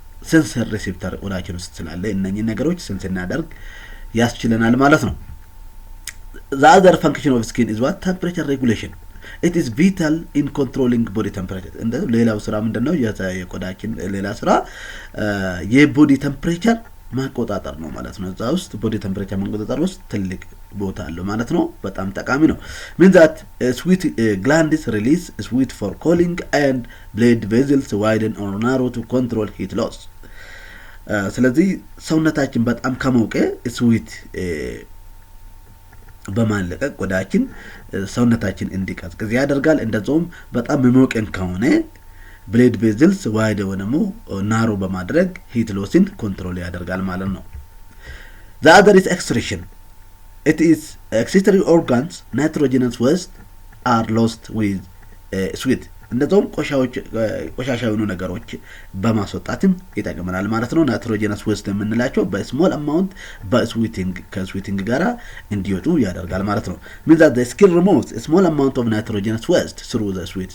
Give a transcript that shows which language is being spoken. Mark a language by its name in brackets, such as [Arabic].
[Amharic] ሴንሰር ሪሴፕተር ቆዳችን ውስጥ ስላለ እነኚህ ነገሮች ሴንስ እናደርግ ያስችለናል ማለት ነው። [English] The other function of skin is what? Temperature regulation. It is vital in controlling body temperature. [Amharic] እንደ ሌላው ስራ ምንድነው? የቆዳችን ሌላ ስራ የቦዲ ቴምፕሬቸር ማቆጣጠር ነው ማለት ነው። እዛ ውስጥ ቦዲ ቴምፕሬቸር ማቆጣጠር ውስጥ ትልቅ ቦታ አለው ማለት ነው። በጣም ጠቃሚ ነው። [English] means that sweat glands release sweat for cooling and blood vessels widen or narrow to control heat loss. [Amharic] ስለዚህ ሰውነታችን በጣም ከሞቀ ስዊት በማለቀቅ ቆዳችን ሰውነታችን እንዲቀዝቅዝ ያደርጋል። እንደዛውም በጣም መሞቀን ከሆነ ብሌድ ቬዝልስ ዋይድ ወነሙ ናሮ በማድረግ ሂት ሎስን ኮንትሮል ያደርጋል ማለት ነው። [English] the other is excretion. It is excretory organs nitrogenous waste are lost with sweat. [Amharic] እንደዛውም ቆሻሻ የሆኑ ነገሮች በማስወጣትም ይጠቅመናል ማለት ነው። ናይትሮጀነስ ዌስት የምንላቸው በስሞል አማውንት ከስዊቲንግ ጋራ እንዲወጡ ያደርጋል ማለት ነው። [English] means that the skin removes a small amount of nitrogenous waste through the sweat.